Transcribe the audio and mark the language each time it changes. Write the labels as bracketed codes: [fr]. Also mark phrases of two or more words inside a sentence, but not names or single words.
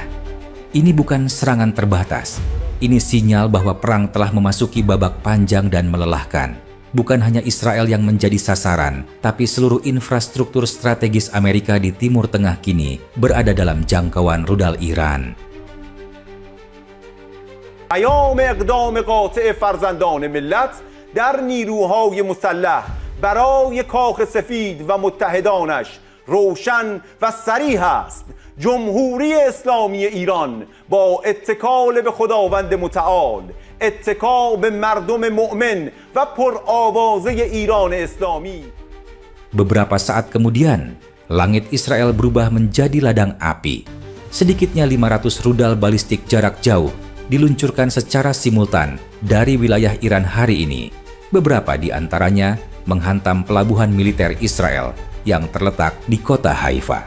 [id] Ini bukan serangan terbatas. Ini sinyal bahwa perang telah memasuki babak panjang dan melelahkan. Bukan hanya Israel yang menjadi sasaran, tapi seluruh infrastruktur strategis Amerika di Timur Tengah kini berada dalam jangkauan rudal Iran. [fa] پیام اقدام قاطع فرزندان ملت در نیروهای مسلح برای کاخ سفید و متحدانش روشن و صریح است. جمهوری اسلامی ایران با اتکال به خداوند متعال، اتکا به مردم مؤمن و پرآوازه ایران اسلامی [id] Beberapa saat kemudian, langit Israel berubah menjadi ladang api. Sedikitnya 500 rudal balistik jarak jauh diluncurkan secara simultan dari wilayah Iran hari ini. Beberapa di antaranya menghantam pelabuhan militer Israel yang terletak di kota Haifa.